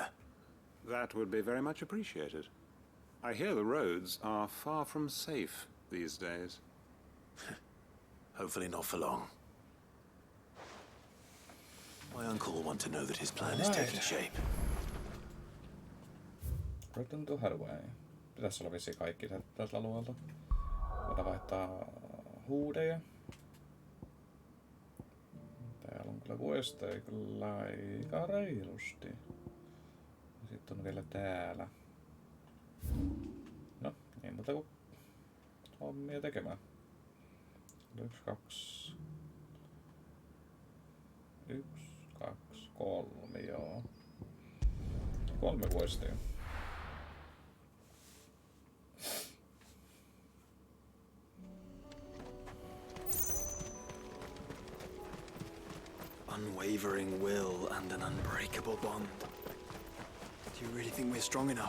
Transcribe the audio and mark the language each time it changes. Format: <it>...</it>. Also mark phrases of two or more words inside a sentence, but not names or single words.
<en>That would be very much appreciated. I hear the roads are far from safe these days. Hopefully not for long. My uncle will want to know that his plan is taking shape. Return to Hathaway.</en> <fi>Pitäisi olla vissiin kaikki tältä alueelta. Voidaan vaihtaa huudeja. Täällä on kyllä questeja kyllä aika reilusti. Sitten on vielä täällä. No, ei muuta kuin hommia tekemään. 1, 2... 1, 2, 3, joo. 3 questia.</fi> <en>Unwavering will and an unbreakable bond. Do you really think we're strong enough?</en>